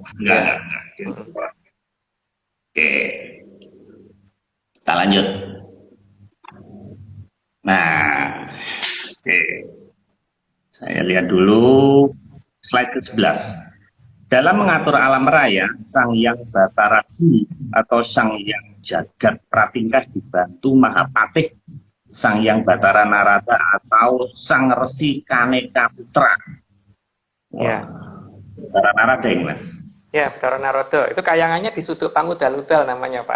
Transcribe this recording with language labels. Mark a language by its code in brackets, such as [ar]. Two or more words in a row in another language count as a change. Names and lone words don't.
[id] Ya. Enggak. Oke, kita lanjut. Nah, oke. Saya lihat dulu slide ke-11. Dalam mengatur alam raya, Sang Hyang Batara Guru atau Sang Hyang Jagat Pratingkah dibantu Mahapatih Sang Hyang Batara Narada atau Sang Resi Kaneka Putra. Ya. Batara Narada ini Mas. Ya, Betara Narodo. Itu kayangannya di Suduk Pangudal-udal namanya, Pak.